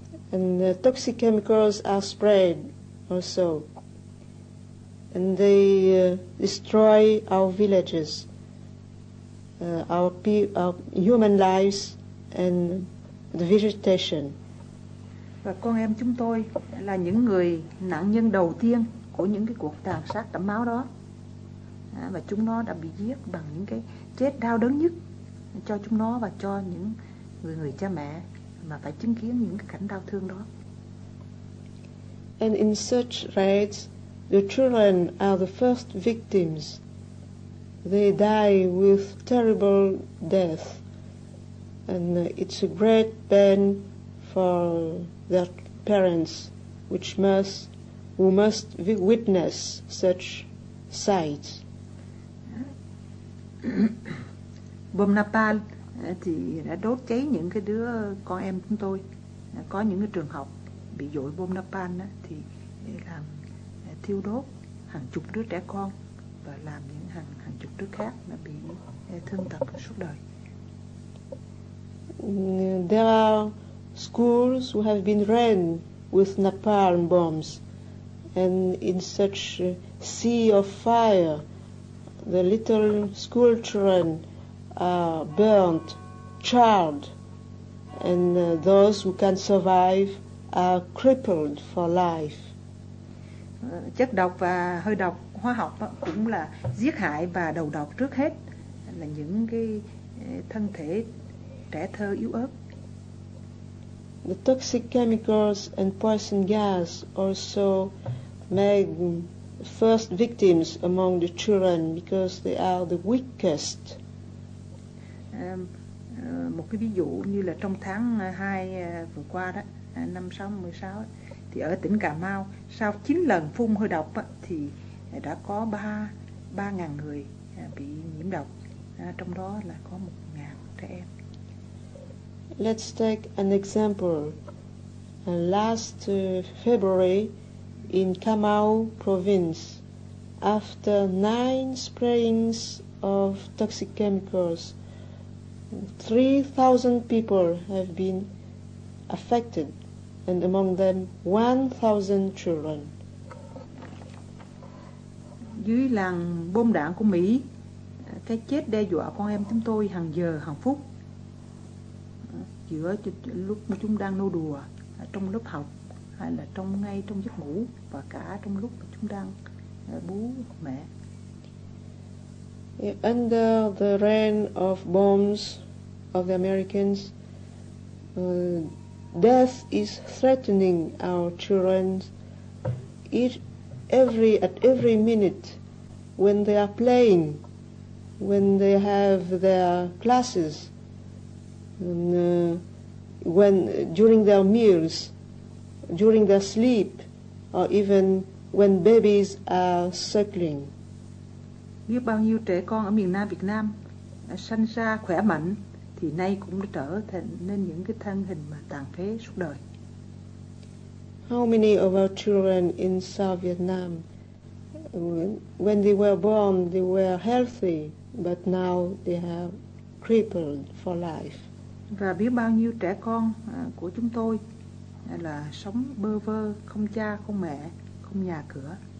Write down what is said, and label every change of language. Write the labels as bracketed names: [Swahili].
[English] And toxic chemicals are sprayed also. And they destroy our villages, our human lives and the vegetation. [Vietnamese] Và con em chúng tôi là những người nạn nhân đầu tiên của những cái cuộc tàn sát đẫm máu đó. Và chúng nó đã bị giết bằng những cái chết đau đớn nhất cho chúng nó và cho những người cha mẹ mà phải chứng kiến những cái cảnh đau thương đó. [English] And in such raids, the children are the first victims. They die with terrible death, and it's a great pain for their parents, who must witness such sights. [Vietnamese] Bom napalm thì đã đốt cháy những cái đứa con em chúng tôi. Có những cái trường học bị dội bom napalm thì làm thiêu đốt hàng chục đứa trẻ con và làm những hàng chục đứa khác là bị thương tật suốt đời. [English] There are schools who have been ran with napalm bombs, and in such a sea of fire, the little school children are burnt, charred, and those who can survive are crippled for life. [Vietnamese] Chất độc và hơi độc hóa học cũng là giết hại và đầu độc trước hết là những cái thân thể trẻ thơ yếu ớt. [English] The toxic chemicals and poison gas also make first victims among the children because they are the weakest. [Vietnamese] Một cái ví dụ như là trong tháng 2 vừa qua đó, năm 16 thì ở tỉnh Cà Mau sau 9 lần phun hơi độc thì đã có 3.000 người bị nhiễm độc, trong đó là có 1.000 trẻ em. [English] Let's take an example. Last February in Cà Mau province, after 9 sprayings of toxic chemicals, 3,000 people have been affected, and among them 1,000 children. [Vietnamese] Dưới làn bom đạn của Mỹ, cái chết đe dọa con em chúng tôi hàng giờ hàng phút. Giữa lúc chúng đang nô đùa trong lớp học, hay là ngay trong giấc ngủ, và cả trong lúc chúng đang bú mẹ. [English] Under the rain of bombs of the Americans, death is threatening our children at every minute when they are playing, when they have their classes, and during their meals, during their sleep, or even when babies are suckling. [Vietnamese] Biết bao nhiêu trẻ con ở miền Nam Việt Nam sanh ra khỏe mạnh thì nay cũng đã trở thành nên những cái thân hình mà tàn phế suốt đời. [English] How many of our children in South Vietnam, when they were born, they were healthy, but now they have crippled for life. [Vietnamese] Và biết bao nhiêu trẻ con của chúng tôi là sống bơ vơ, không cha, không mẹ, không nhà cửa.